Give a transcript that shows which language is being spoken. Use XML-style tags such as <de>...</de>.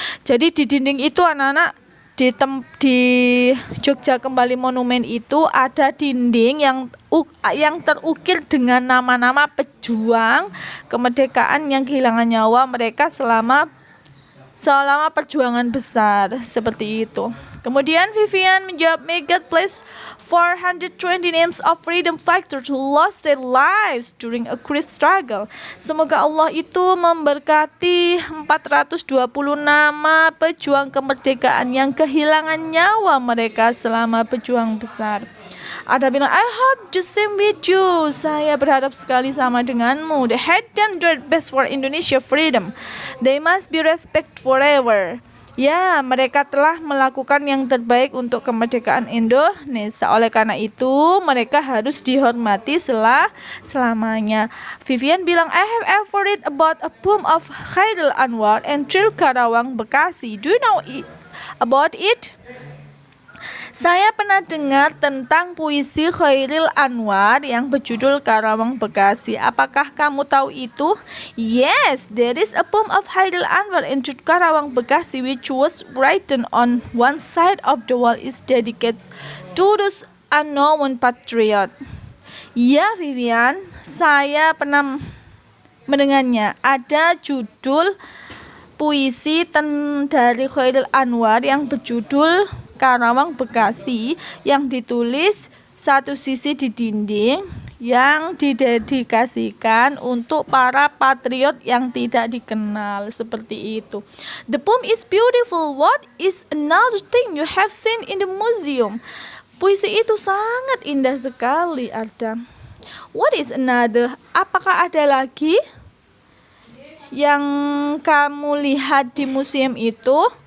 <id>Jadi di dinding itu anak-anak, di Jogja Kembali Monumen itu ada dinding yang terukir dengan nama-nama pejuang kemerdekaan yang kehilangan nyawa mereka selama perjuangan besar, seperti itu. Kemudian Vivian menjawab,</id> <en>"May God bless 420 names of freedom fighters who lost their lives during a great struggle."</en> <id>Semoga Allah itu memberkati 420 nama pejuang kemerdekaan yang kehilangan nyawa mereka selama pejuang besar. Ada bilang,</id> <en>"I hope the same with you."</en> <id>Saya berharap sekali sama denganmu.</id> <en>They had done their best for Indonesia freedom. They must be respected forever.</en> <id>Ya, mereka telah melakukan yang terbaik untuk kemerdekaan Indonesia. Oleh karena itu, mereka harus dihormati selamanya. Vivian bilang,</id> <en>"I have ever read about a poem of Khairil Anwar and Tril Karawang, Bekasi. Do you know about it?"</en> <id>Saya pernah dengar tentang puisi Khairil Anwar yang berjudul Karawang Bekasi. Apakah kamu tahu itu?</id> <en>Yes, there is a poem of Khairil Anwar in Karawang Bekasi which was written on one side of the wall is dedicated to those unknown patriot.</en> <id>Ya Vivian, saya pernah mendengarnya. Ada judul puisi dari Khairil Anwar yang berjudul Karawang Bekasi yang ditulis satu sisi di dinding yang didedikasikan untuk para patriot yang tidak dikenal, seperti itu.</id> <en>The poem is beautiful. What is another thing you have seen in the museum?</en> <id>Puisi itu sangat indah sekali, Arda.</id> <en>What is another?</en> <id>Apakah ada lagi yang kamu lihat di museum itu?</id>